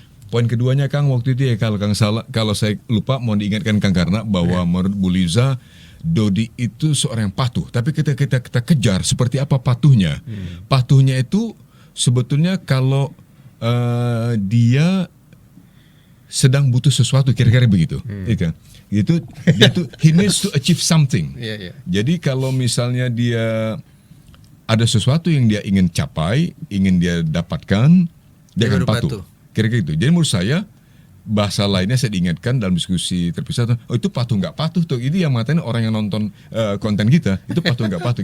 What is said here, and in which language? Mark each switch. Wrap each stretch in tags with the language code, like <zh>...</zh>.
<id>Poin keduanya Kang waktu itu kalau saya lupa mohon diingatkan Kang karena bahwa menurut Bu Liza Dodi itu seorang yang patuh. Tapi kita kejar seperti apa patuhnya. Patuhnya itu sebetulnya kalau dia sedang butuh sesuatu kira-kira begitu.</id> <en>Itu he needs to achieve something.</en> <id>Jadi kalau misalnya dia ada sesuatu yang dia ingin capai, ingin dia dapatkan, dia akan patuh. Kira-kira gitu. Jadi menurut saya bahasa lainnya saya diingatkan dalam diskusi terpisah, itu patuh nggak patuh tuh. Ini yang mengatakan orang yang nonton konten kita itu patuh nggak patuh.</id>